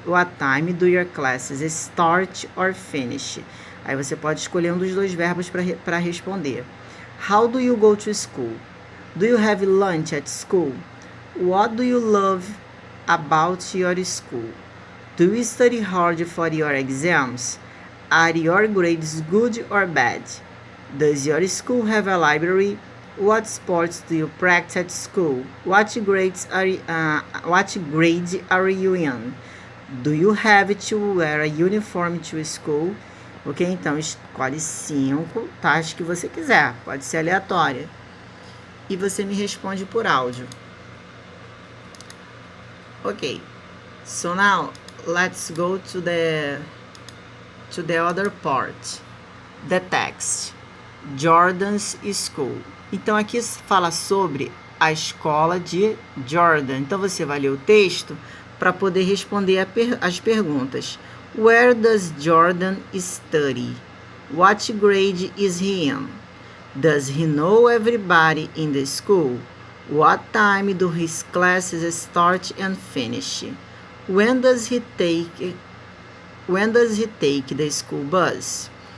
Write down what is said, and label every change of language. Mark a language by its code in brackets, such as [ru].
[en] What time do your classes start or finish? [pt] Aí você pode escolher um dos dois verbos para responder. [en] How do you go to school? Do you have lunch at school? What do you love about your school? Do you study hard for your exams? Are your grades good or bad? Does your school have a library? What sports do you practice at school? What grade are you in? Do you have to wear a uniform to school? Ok? [pt] Então escolhe 5 taxas que você quiser, pode ser aleatória. E você me responde por áudio. [en] Ok, so now let's go to the other part, the text, Jordan's school. [pt] Então aqui fala sobre a escola de Jordan. Então você vai ler o texto para poder responder as perguntas. [en] Where does Jordan study? What grade is he in? Does he know everybody in the school? What time do his classes start and finish? When does he take the school bus?